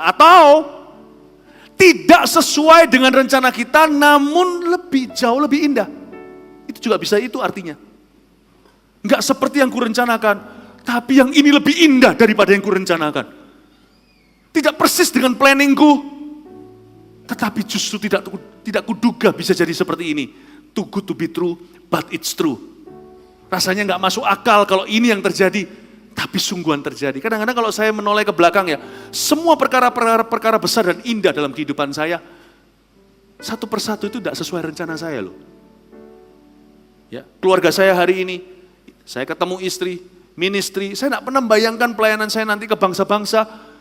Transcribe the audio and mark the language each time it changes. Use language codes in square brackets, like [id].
[id] Atau tidak sesuai dengan rencana kita namun jauh lebih indah. Itu juga bisa itu artinya. Enggak seperti yang kurencanakan, tapi yang ini lebih indah daripada yang kurencanakan. Tidak persis dengan planningku, tetapi justru tidak kuduga bisa jadi seperti ini. [en] Too good to be true, but it's true. [id] Rasanya enggak masuk akal kalau ini yang terjadi, tapi sungguhan terjadi. Kadang-kadang kalau saya menoleh ke belakang ya, semua perkara besar dan indah dalam kehidupan saya, satu persatu itu tidak sesuai rencana saya loh. Ya, keluarga saya hari ini, saya ketemu istri, ministry, saya tidak pernah membayangkan pelayanan saya nanti ke bangsa-bangsa.